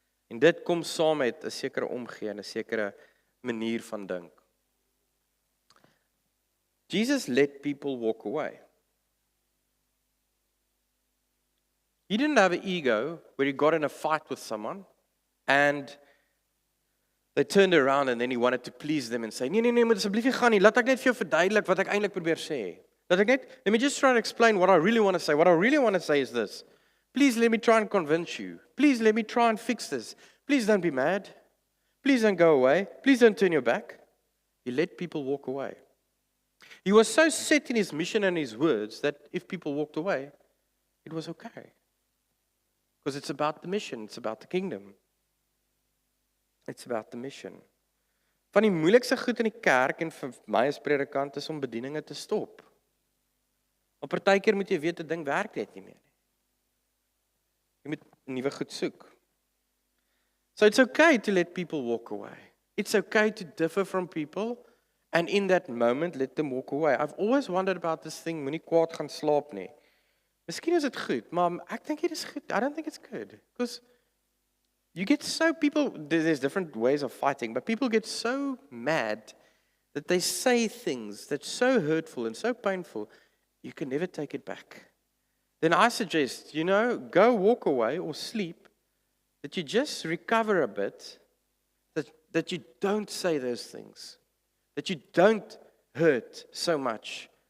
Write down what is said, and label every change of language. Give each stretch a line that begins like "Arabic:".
Afrikaans: En dit kom saam met 'n sekere omgee en 'n sekere manier van dink.
English: Jesus let people walk away. He didn't have an ego where he got in a fight with someone and they turned around and then he wanted to please them and say,
Afrikaans: nee, moet asseblief nie gaan nie, laat ek net vir jou verduidelik wat ek eintlik probeer sê.
English: Let me just try to explain what I really want to say. What I really want to say is this. Please let me try and convince you. Please let me try and fix this. Please don't be mad. Please don't go away. Please don't turn your back. He let people walk away. He was so set in his mission and his words that if people walked away, it was okay. Because it's about the mission, it's about the kingdom. It's about the mission.
Afrikaans: Van die moeilikste goed in die kerk en vir my as predikant is om bedieninge te stop. Maar partykeer moet jy weet 'n ding werk net nie meer nie. Jy moet nuwe goed soek.
English: So it's okay to let people walk away. It's okay to differ from people and in that moment let them walk away. I've always wondered about this thing,
Afrikaans: moenie kwaad gaan slaap nie. Miskien is dit goed, maar ek dink dit is goed.
English: I don't think it's good because you get so there's different ways of fighting, but people get so mad that they say things that's so hurtful and so painful, you can never take it back. Then I suggest, go walk away or sleep, that you just recover a bit, that you don't say those things, that you don't hurt so much.